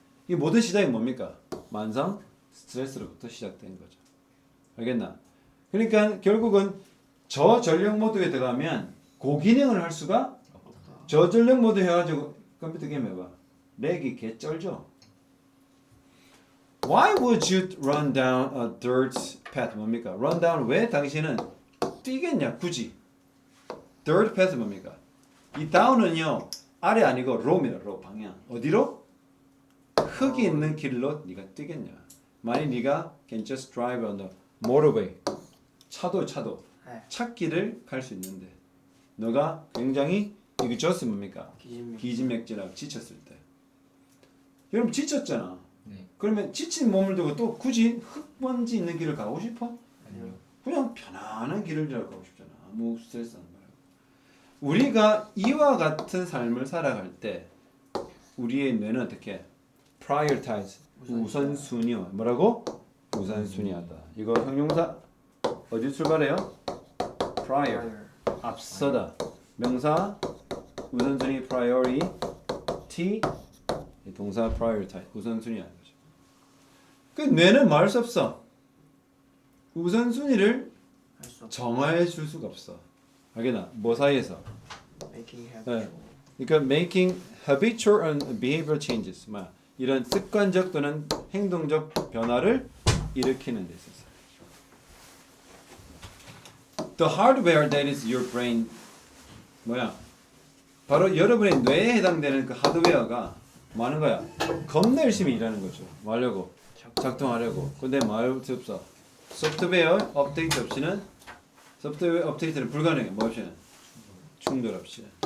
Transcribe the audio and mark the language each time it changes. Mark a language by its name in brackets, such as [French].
[Korean] 이 모든 시작이 뭡니까? 만성 스트레스로부터 시작된 거죠. 알겠나? 그러니까 결국은 저전력 모드에 들어가면 고기능을 할 수가 저전력 모드 해가지고 컴퓨터 게임 해봐. 렉이 개쩔죠? [English] Why would you run down a dirt path? [Korean] 뭡니까? run down 왜 당신은 뛰겠냐 굳이? dirt path 뭡니까? 이 down은요 아래 아니고 low입니다. low 방향. 어디로? 흙이 있는 길로 네가 뛰겠냐? 만약 네가 [English] can just drive on the motorway 차도 [Korean] 네. 찻길을 갈 수 있는데 너가 굉장히 이거 just 뭡니까? 기진맥진하고 지쳤을 때 여러분 지쳤잖아. 네. 그러면 지친 몸을 두고 또 굳이 흙먼지 있는 길을 가고 싶어? 아니요. 그냥 편안한 길을 가고 싶잖아. 아무 스트레스 안 받고. 우리가 이와 같은 삶을 살아갈 때 우리의 뇌는 어떻게 prioritize 우선순위요. 뭐라고? 우선순위하다. 이거 형용사 어디 출발해요? prior 앞서다. 명사 우선순위 priority 동사 prioritize 우선순위하는 거죠. 그 뇌는 뭐 할 수 없어. 우선순위를 정해 줄 수가 없어. 알겠나? 뭐 사이에서? [English] making [Korean] 네. [English] habitual. 그러니까 making habitual and behavioral changes. [Korean] 이런 습관적 또는 행동적 변화를 일으키는 데 있어서. [English] The hardware that is your brain 뭐야? [Korean] 바로 여러분의 뇌에 해당되는 그 하드웨어가 뭐 하는 거야? 겁나 열심히 일하는 거죠. 뭐 하려고? 작동하려고. 근데 뭐 할 수 없어? 소프트웨어 업데이트 없이는 소프트웨어 업데이트는 불가능해. 뭐 없이는? 충돌 없이.